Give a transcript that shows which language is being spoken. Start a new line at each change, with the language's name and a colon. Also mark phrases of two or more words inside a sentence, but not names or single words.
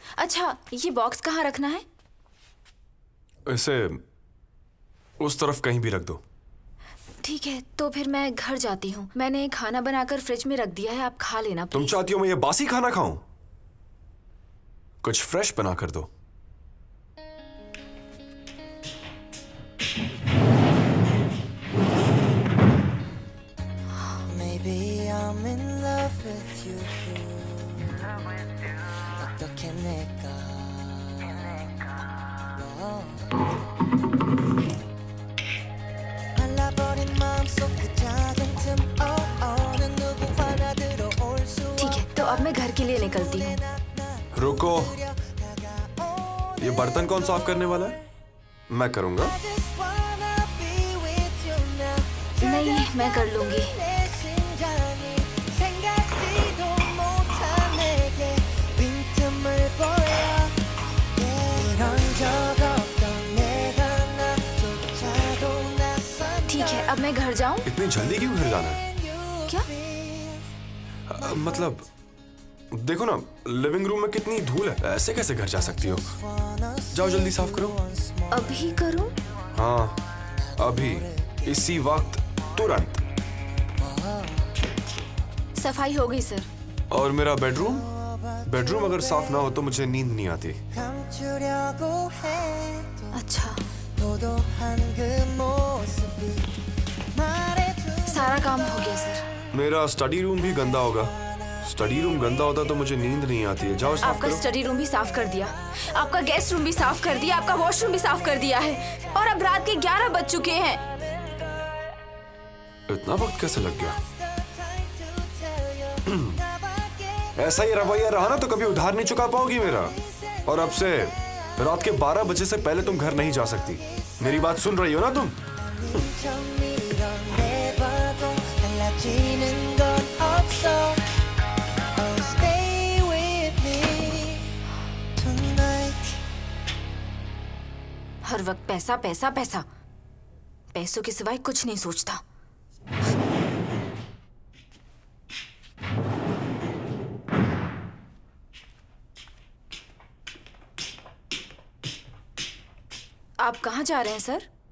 Hindi: अच्छा, ये बॉक्स कहाँ रखना है? इसे उस तरफ कहीं भी रख दो। ठीक है, तो फिर मैं घर जाती हूँ। मैंने खाना बनाकर फ्रिज में रख दिया है, आप खा लेना तुम प्लीज। चाहती हो मैं ये बासी खाना खाऊं? कुछ फ्रेश बना कर दो।
English: Maybe I'm in love with you.
Korean: 어떻게 내가 알라버린 마음속 그 작은 틈 어느 누구 하나 들어올 수
Hindi: ठीक है, तो अब मैं घर के लिए निकलती हूँ। रुको, ये बर्तन कौन साफ करने वाला है? मैं करूंगा।
English: just wanna be with you now.
Hindi: नहीं, मैं कर लूंगी।
Korean: 내 심장이 생각지도 못한 내게 빈틈을 보여. 이런 적 없던 내가 나조차도 낯선
Hindi: ठीक है, अब मैं घर जाऊँ? इतनी जल्दी क्यों घर जाना है? क्या? मतलब देखो ना,
English: living room
Hindi: में कितनी धूल है, ऐसे कैसे घर जा सकती हो? जाओ जल्दी साफ करो। अभी करूँ? हाँ, अभी, इसी वक्त, तुरंत। सफाई हो गई सर। और मेरा बेडरूम? बेडरूम अगर साफ ना हो तो मुझे नींद नहीं आती।
Korean: 감추려고 해도
Hindi: अच्छा,
Korean: 도도한 그 모습이 말해줘.
Hindi: सारा काम हो गया सर। मेरा
English: study room
Hindi: भी गंदा होगा।
English: study room
Hindi: गंदा होता तो मुझे नींद नहीं आती है। जाओ साफ आपका करो।
English: study room
Hindi: भी साफ कर दिया, आपका
English: guest room
Hindi: भी साफ कर दिया, आपका वॉशरूम भी साफ कर दिया है, और अब रात के 11 बज चुके हैं। इतना वक्त कैसे लग गया? ऐसा ही रवैया रहा ना तो कभी उधार नहीं चुका पाओगी मेरा। और अब से रात के 12 बजे से पहले तुम घर नहीं जा सकती। मेरी बात सुन रही हो ना तुम?
Korean: 좀 밀어내봐도 달라지는 건 없어.
English: Oh, stay with me tonight.
Hindi: हर वक्त पैसा पैसा पैसा, पैसों के सिवाय कुछ नहीं सोचता। आप कहाँ जा रहे हैं सर?